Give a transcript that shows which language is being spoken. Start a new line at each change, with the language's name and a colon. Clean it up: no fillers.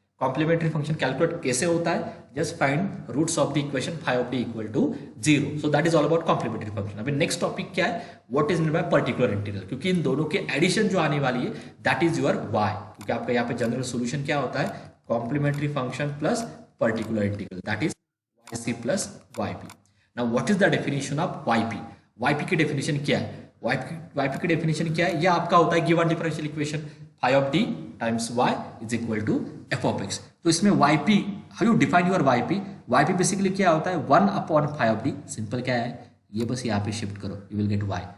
Hindi: Complementary function calculate कैसे होता है?
English: Just find roots of the equation phi of D equal to 0। So that is all about complementary function.
Hindi: अभी next topic क्या है?
English: what is mean by particular integral,
Hindi: क्योंकि इन दोनों के addition जो आने वाली है दैट इज योर वाई, क्योंकि आपका यहाँ पे जनरल सोल्यूशन क्या होता है?
English: Complementary function plus particular integral, that is yc plus yp। Now what is the definition of yp?
Hindi: yp की डेफिनेशन क्या है? yp की डेफिनेशन क्या है? यह आपका होता है
English: Given differential equation phi of D times y is equal to f of x।
Hindi: तो इसमें yp,
English: How you define your yp?
Hindi: yp basically क्या होता है? 1 upon phi of D. Simple क्या है? ये बस यहाँ पे शिफ्ट करो,
English: You will get y।